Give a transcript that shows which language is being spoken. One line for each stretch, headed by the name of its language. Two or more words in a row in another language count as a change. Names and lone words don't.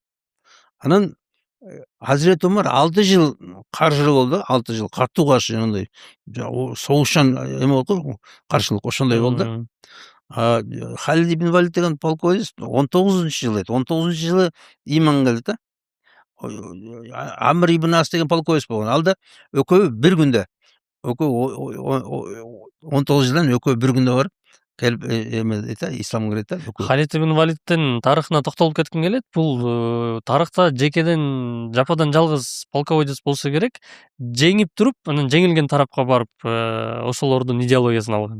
Kyrgyz: Анан Азирет Умар 6 жыл каршылык болду, 6 жыл катуу каршы, жанагындай согушчан эме болот го, каршылык ошондой болду. Халид ибн Валид деген полководец 19-жылы 19-жылы ыйман келди да. Амр ибн Ас деген полководец болгон. Ал да экөө бир күндө, экөө 19 жылдан экөө бир күндө барып келип эме дейт да, исламга кирет да экөө. Халид ибн Валидтин тарыхына токтолуп кетким келет. Бул тарыхта жекеден жападан жалгыз полководец болсо керек, жеңип туруп, анан жеңилген тарапка барып, ошолордун идеологиясын алган.